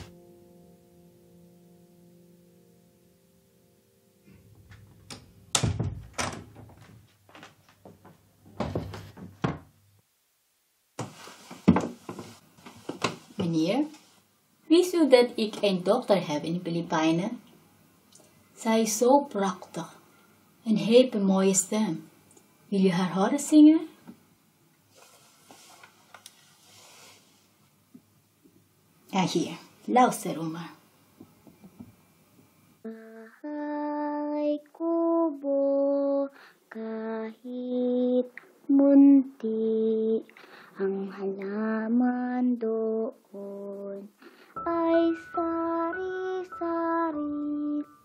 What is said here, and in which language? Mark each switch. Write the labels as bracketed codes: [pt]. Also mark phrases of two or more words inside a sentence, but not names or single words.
[nl] Meneer, wist u dat ik een dochter heb in de Filipijnen? Zij is zo prachtig en heeft een mooie stem. Wil je haar horen zingen? Ja, hier, luister maar. [tl] Bahay kubo kahit munti, ang halaman doon ay sari-sari.